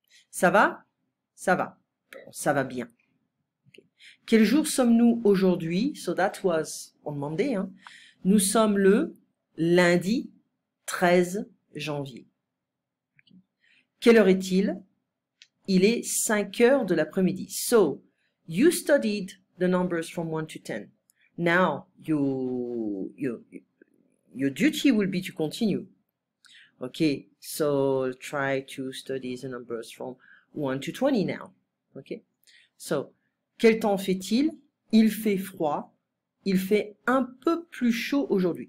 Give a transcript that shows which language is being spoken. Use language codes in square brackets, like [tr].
[fr] Ça va? Ça va. Ça va bien. Okay. Quel jour sommes-nous aujourd'hui? [en] So that was on Monday. Hein? [fr] Nous sommes le lundi 13 janvier. Okay. Quelle heure est-il? Il est 5 heures de l'après-midi. [en] So, you studied the numbers from 1 to 10. Now, your duty will be to continue. Okay, so try to study the numbers from 1 to 20 now. Okay, so, [fr] quel temps fait-il? Il fait froid. Il fait un peu plus chaud aujourd'hui.